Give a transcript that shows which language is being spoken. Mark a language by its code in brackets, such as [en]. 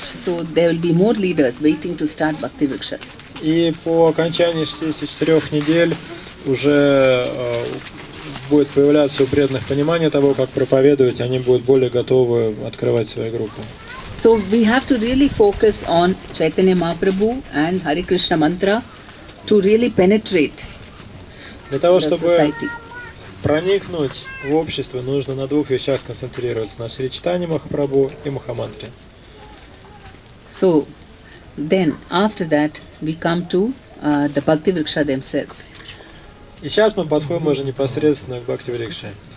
[en] So there will be more leaders waiting to start bhakti-vrikshas. [ru] И по окончании 64 недель уже будет появляться у преданных понимание того, как проповедовать, они будут более готовы открывать свои группы. [en] So we have to really focus on Chaitanya Mahaprabhu and Hare Krishna mantra to really penetrate [ru] Для того, [en] the [ru] чтобы [en] society. [ru] проникнуть в общество, нужно на двух вещах концентрироваться: на Шри Чайтанье Махапрабху и Махамантре. [en] So then after that we come to the bhakti-врикша themselves. [ru] И сейчас мы подходим уже непосредственно к бхакти-врикше.